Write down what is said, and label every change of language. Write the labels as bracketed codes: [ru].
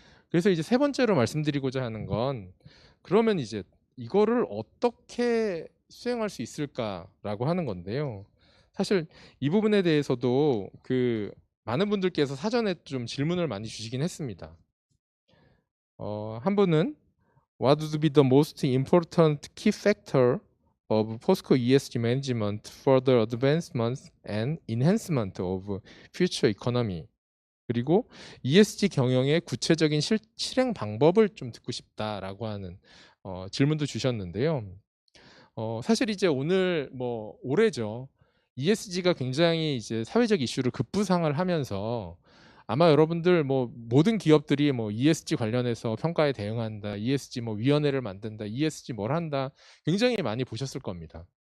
[ko] 그래서 이제 세 번째로 말씀드리고자 하는 건 그러면 이제 이거를 어떻게 수행할 수 있을까라고 하는 건데요. 사실 이 부분에 대해서도 많은 분들께서 사전에 좀 질문을 많이 주시긴 했습니다. 한 분은 [en] What would be the most important key factor of POSCO ESG management for the advancement and enhancement of future economy? [ko] 그리고 ESG 경영의 구체적인 실행 방법을 좀 듣고 싶다라고 하는 질문도 주셨는데요. 사실 이제 오늘 올해죠. ESG가 굉장히 이제 사회적 이슈를 급부상을 하면서 아마 여러분들 모든 기업들이 ESG 관련해서 평가에 대응한다, ESG 위원회를 만든다, ESG 뭘 한다 굉장히 많이 보셨을 겁니다.